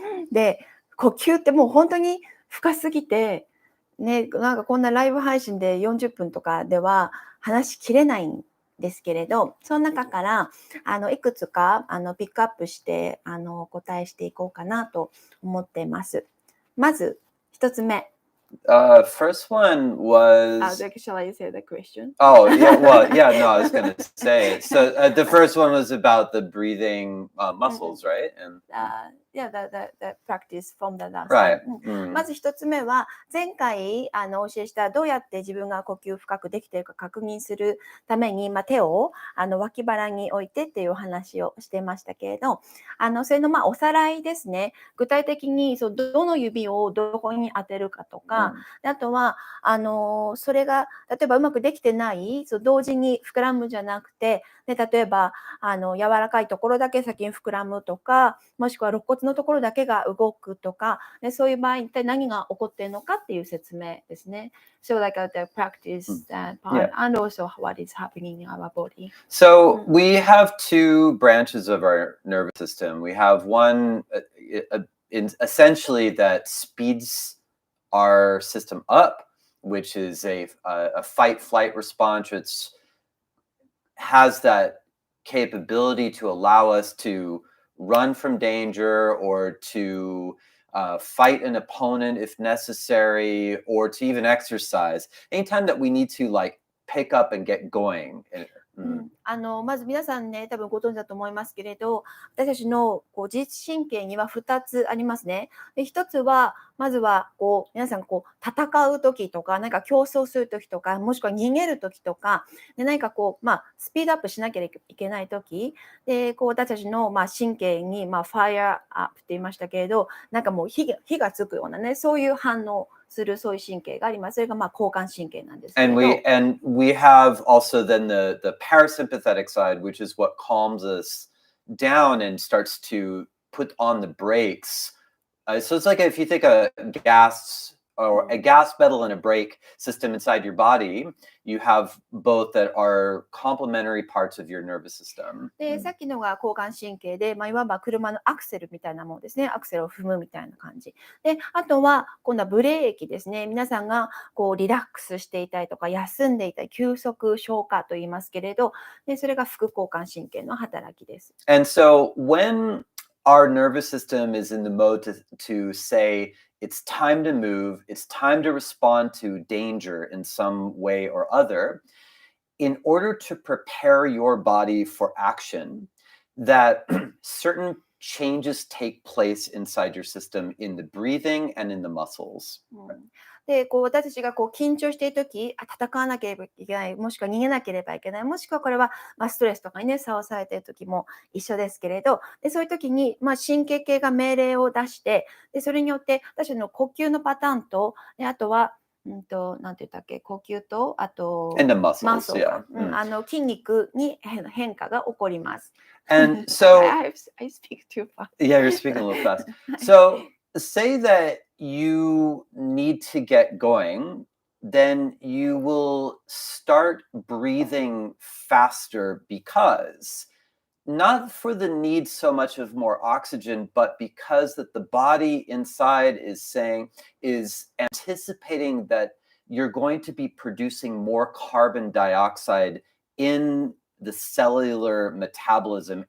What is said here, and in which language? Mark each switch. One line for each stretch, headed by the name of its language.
Japanese: で、呼吸ってもう本当に深すぎて、ね、なんかこんなライブ配信で40分とかでは話しきれないんですけれど、その中からいくつかピックアップしてお答えしていこうかなと思っています。まず一つ目。
English: First one was. Shall I say the question? Oh, yeah. Well, yeah. No, I was going to say it. So the first one was about the breathing muscles, right? And yeah, the practice from the last right. time.
Japanese: まず一つ目は、前回お教えしたどうやって自分が呼吸深くできているか確認するために、手を脇腹に置いてっていうお話をしてましたけれど、それのおさらいですね。具体的にどの指をどこに当てるかとか、あとはそれが例えばうまくできてない、同時に膨らむじゃなくて、で例えば柔らかいところだけ先に膨らむとか、もしくは肋骨のところだけが動くとか、でそういう場合一体何が起こっているのかっていう説明ですね。
English: So like the practice that part and also what is happening in our body. So we have two branches of our nervous system. We have one essentially that speeds our system up, which is a fight-flight response, which has that capability to allow us to run from danger or to fight an opponent if necessary, or to even exercise. Anytime that we need to pick up and get going.
Japanese: まず皆さんね、多分ご存知だと思いますけれど、私たちの自律神経には2つありますね。で、1つは、まずは皆さん戦う時とか、何か競争する時とか、もしくは逃げる時とか、で何かスピードアップしなければいけない時で、私たちの神経にファイアアップって言いましたけれど、なんかもう火がつくようなね、そういう反応するそういう神経があります。それが交感神経なんですけれど。
English: And we have also then the parasympathetic side, which is what calms us down and starts to put on the brakes. So it's like if you think a gas pedal and a brake system inside your body, you have both that are complementary parts of your nervous system.
Japanese: で、さっきのが交感神経で、いわば車のアクセルみたいなものですね。アクセルを踏むみたいな感じ。で、あとは今度はブレーキですね。皆さんがリラックスしていたりとか休んでいたり、休息消化と言いますけれど、で、それが副交感神経の働きです。
English: And so when our nervous system is in the mode to say it's time to move, it's time to respond to danger in some way or other, in order to prepare your body for action, that certain changes take place inside your system in the breathing and in the muscles.
Japanese: で、私たちが緊張しているとき、戦わなければいけない、もしくは逃げなければいけない、もしくはこれは、ストレスとかにね、さらされているときも一緒ですけれど、でそういうときに、神経系が命令を出して、でそれによって私たちの呼吸のパターンと、であとは、なんて言ったっけ、呼吸と、あと、
English: And the muscles, yeah.
Japanese: 筋肉に変化が起こります。
English: And so I speak too fast. Yeah, you're speaking a little fast. So say that you need to get going, then you will start breathing faster because not for the need so much of more oxygen, but because that the body inside is anticipating that you're going to be producing more carbon dioxide in the cellular metabolism.